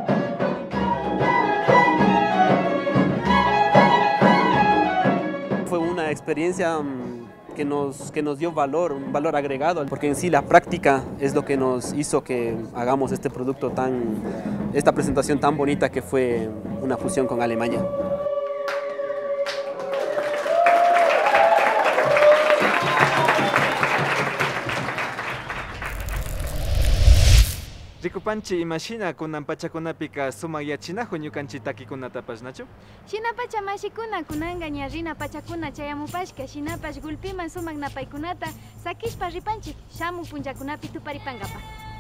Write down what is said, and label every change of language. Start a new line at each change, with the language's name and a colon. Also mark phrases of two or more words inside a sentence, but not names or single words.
Spanish: Fue una experiencia que nos dio valor, un valor agregado, porque en sí la práctica es lo que nos hizo que hagamos este producto esta presentación tan bonita que fue una fusión con Alemania.
Quechua: Rikupanchi imashina kunan pachakunapika sumak yachinajo ñukanchi takikunatapas nachu? Shinapacha mashikuna kunanga ñarina pachakuna chayamupashka shinapash gulpiman sumak napaykunata sakishpa ripanchik shamu punchakunapi tuparipankapa.